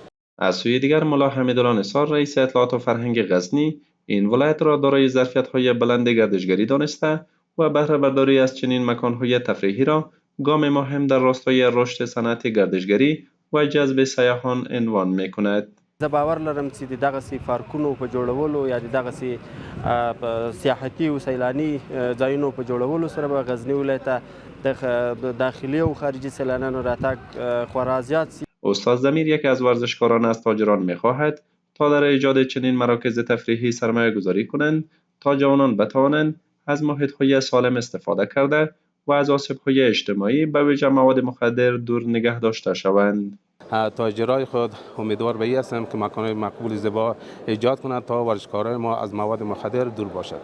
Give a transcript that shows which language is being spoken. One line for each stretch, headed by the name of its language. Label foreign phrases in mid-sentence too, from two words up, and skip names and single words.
Persian: از سوی دیگر ملا حمیدالله نثار رئیس اطلاعات و فرهنگ غزنی این ولایت را دارای ظرفیت‌های بلند گردشگری دانسته و بهره برداری از چنین مکان‌های تفریحی را گام مهم در راستای رشد صنعت گردشگری و جذب سیاحان عنوان می‌کند.
Pashto: زه باور لرم چې دغسې پارکونو په جوړولو یا دغسې سیاحتي او سیلاني ځایونو په جوړولو سره به غزني ولایت ته د داخلي او خارجي سیلانیانو راتګ خورا زیات شي.
Persian: استاد ضمیر یکی از ورزشکاران از تاجران می‌خواهد تا در ایجاد چنین مراکز تفریحی سرمایه گذاری کنند تا جوانان بتوانند از محیط‌های سالم استفاده کرده و از آسیب‌های اجتماعی به ویژه مواد مخدر دور نگه داشته شوند. تاجرای خود امیدوار به این هستم که مکان‌های مقبول زیبا ایجاد کنند تا ورزشکاران ما از مواد مخدر دور باشد.